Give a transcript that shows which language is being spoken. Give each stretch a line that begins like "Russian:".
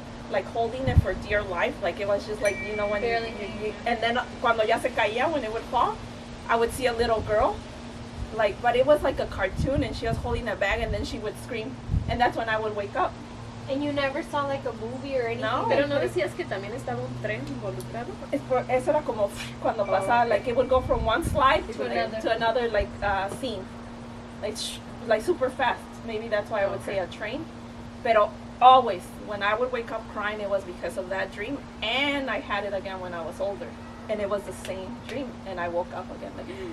English: Like holding it for dear life. Like it was just like, you know, when Barely and then
Spanish: cuando ya se caía,
English: when it would fall, I would see a little girl, like, but it was like a cartoon, and she was holding a bag, and then she would scream, and that's when I would wake up. And you never saw like a movie or anything? No.
Spanish: Pero no decías que también estaba un tren involucrado. Eso era como cuando pasaba,
English: okay. like it would go from one slide To another. to another like scene, like super fast. Maybe that's why I would say a train. Pero always, when I would wake up crying, it was because of that dream, and I had it again when I was older, and it was the same dream, and I woke up again like.